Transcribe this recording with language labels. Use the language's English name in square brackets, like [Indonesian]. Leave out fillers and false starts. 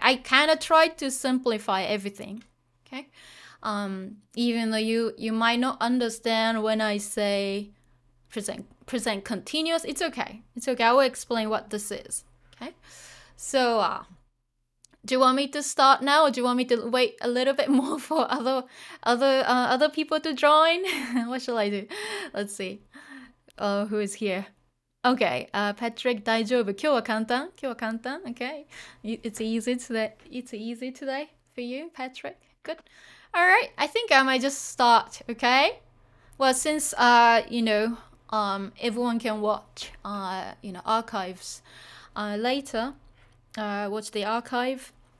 [English] I kind of tried to simplify everything. Okay, even though you might not understand when I say present continuous, it's okay. It's okay. I will explain what this is. Okay, so do you want me to start now, or do you want me to wait a little bit more for other people to join? What shall I do? Let's see. Who is here? [Japanese] Okay, Patrick, 大丈夫。今日は簡単？今日は簡単？ [English] Okay. It's easy today. It's easy today for you, Patrick. Good. Alright, I think I might just start, okay? Well, since you know, everyone can watch you know, archives later. Watch the archive